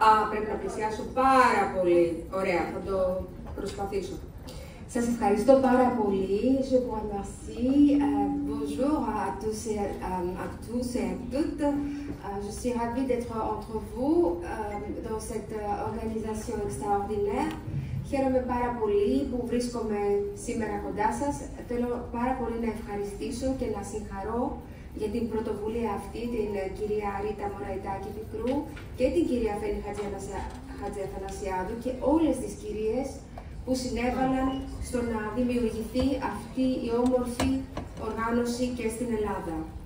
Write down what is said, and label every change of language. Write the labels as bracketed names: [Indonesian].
[Greek] Πρέπει να πλησιάσω πάρα πολύ. Ωραία, θα το προσπαθήσω. Σας ευχαριστώ πάρα πολύ. [French] Je vous remercie. Bonjour à tous et à toutes. Je suis ravie d'être entre vous dans cette organisation extraordinaire. [Greek] Χαίρομαι πάρα πολύ που βρίσκομαι σήμερα κοντά σας. Θέλω πάρα πολύ να ευχαριστήσω και να συγχαρώ για την πρωτοβουλία αυτή την κυρία Ρίτα Μωραϊτάκη-Πικρού και την κυρία Φένη Χατζιαθανασιάδου και όλες τις κυρίες που συνέβαλαν στο να δημιουργηθεί αυτή η όμορφη οργάνωση και στην Ελλάδα.